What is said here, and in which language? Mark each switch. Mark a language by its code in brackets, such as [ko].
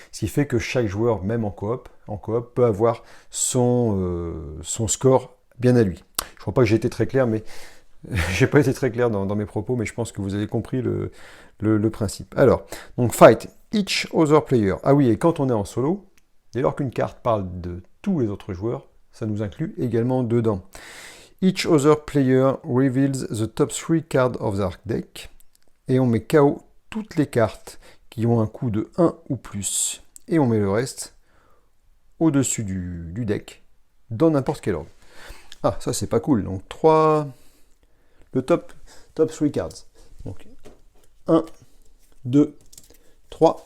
[fr] Ce qui fait que chaque joueur, même en coop, peut avoir son score bien à lui. Je crois pas que j'ai été très clair, mais j'ai pas été très clair dans mes propos, mais je pense que vous avez compris le principe. Alors, donc [en] fight each other player. [fr] Ah oui, et quand on est en solo, dès lors qu'une carte parle de tous les autres joueurs, ça nous inclut également dedans. [en] Each other player reveals the top 3 cards of their deck. [fr] Et on met KO toutes les cartes qui ont un coût de 1 ou plus. Et on met le reste au-dessus du deck, dans n'importe quel ordre. Ah, ça c'est pas cool. Donc 3... Le [en] top 3 cards. [fr] Donc 1, 2, 3.